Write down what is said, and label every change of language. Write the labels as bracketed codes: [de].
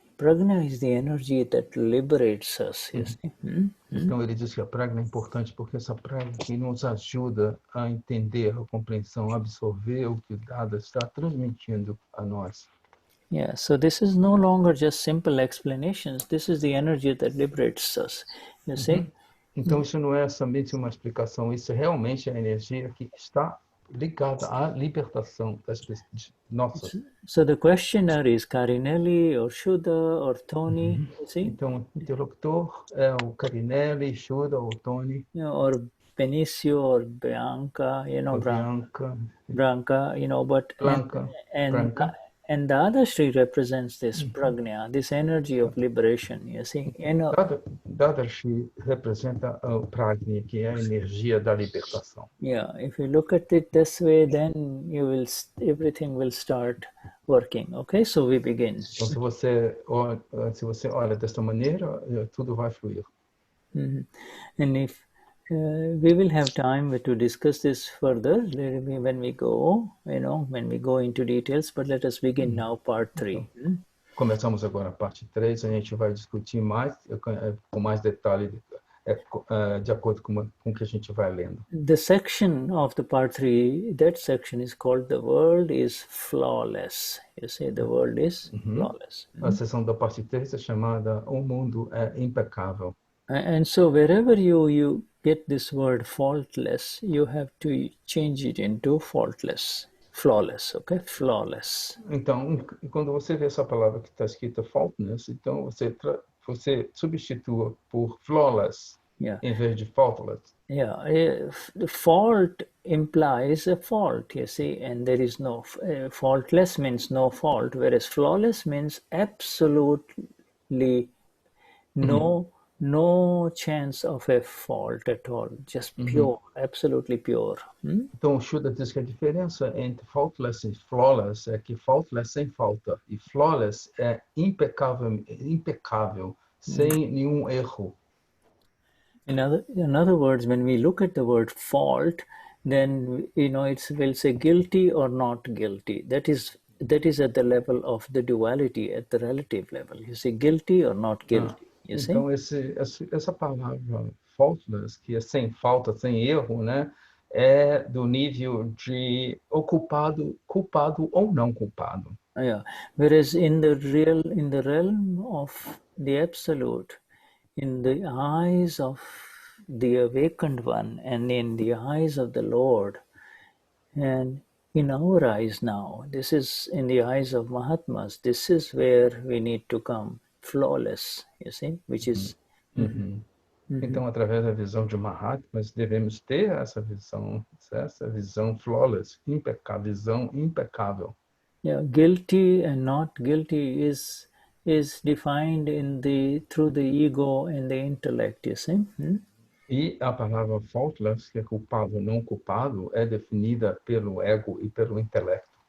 [en] Prajna is the energy that liberates us, you see. [pt] Então ele diz que a prajna é importante porque essa prajna que nos ajuda a entender, a compreensão, a absorver o que o Dada está transmitindo a nós. [en] Yeah, so this is no longer just simple explanations. This is the energy that liberates us, you see. [pt] Então, isso não é somente uma explicação, isso realmente é a energia que está ligada à libertação das pessoas. Nossa. [en] So the questioner is Karinelli or Shuddha or Tony, you see? [pt] Então, o interlocutor é o Carinelli, Shuddha ou Tony, [en] Or Benicio or Bianca, [pt] ou Bianca, [en] Branca, but Blanca, Branca. and the other Sri represents this pragna, this energy of liberation, you see. [pt] Dadashri representa o Pragni, que é a energia da libertação. [en] Yeah, if you look at it this way, then everything will start working. Okay, so we begin. [pt] Então, se você olha desta maneira, tudo vai fluir. [en] And if we will have time to discuss this further when we go, when we go into details, but let us begin now part 3. [pt] Começamos agora a parte 3, a gente vai discutir mais, com mais detalhe, de acordo com o que a gente vai lendo. [en] The section of the part 3, that section is called The World is Flawless. You see, the world is flawless. [pt] A seção da parte 3 é chamada O Mundo é Impecável. [en] And so wherever you get this word faultless, you have to change it into faultless. Flawless, okay? Flawless. [pt] Então, quando você vê essa palavra que está escrita faultless, então você substitua por flawless em vez de faultless. [en] Yeah, the fault implies a fault, you see, and there is no, faultless means no fault, whereas flawless means absolutely no chance of a fault at all, just pure, absolutely pure. [pt] Então, o Shuddha diz que a diferença entre faultless e flawless é que faultless sem falta e flawless é impecável, sem nenhum erro. [en] In other words, when we look at the word fault, then it will say guilty or not guilty. That is at the level of the duality, at the relative level. You say guilty or not guilty. [pt] Então, essa palavra faultless, que é sem falta, sem erro, né, é do nível de culpado ou não culpado. [en] Yeah. Whereas in the realm of the absolute, in the eyes of the awakened one, and in the eyes of the Lord, and in our eyes now, this is in the eyes of Mahatmas, this is where we need to come. Flawless, you see, which is... [pt] Então, através da visão de Mahatmas, devemos ter essa visão flawless, visão impecável. [en] Yeah, guilty and not guilty is defined through the ego and the intellect, you see. [pt] E a palavra faultless, que é culpado ou não culpado, é definida pelo ego e pelo intelecto.